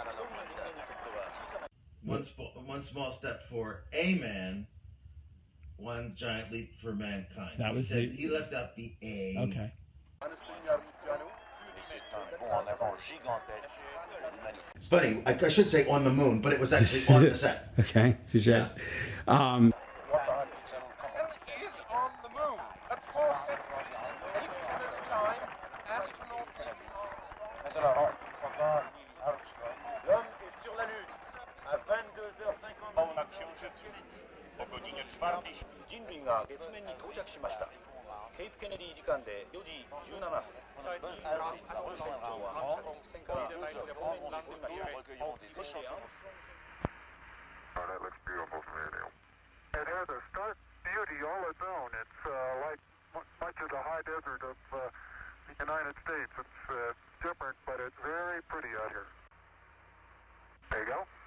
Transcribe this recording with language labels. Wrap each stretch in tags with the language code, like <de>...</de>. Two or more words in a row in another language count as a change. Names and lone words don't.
<en>One small step for a man, one giant leap for mankind. That was he left out the A. Okay. It's funny, I should say on the moon, but it was actually on the set. Okay. Touche. Yeah.</en> <fr>L'homme est sur la Lune à 22h50.</fr> <ja>人類が月面に到着しました。ケープケネディ時間で4時17分。最近船長は船からロシアに降りました。</ja> <en>That looks beautiful to me, Neil. It has a stark beauty all its own. It's like much of the high desert of the United States. It's different, but it's very pretty out here. There you go.</en>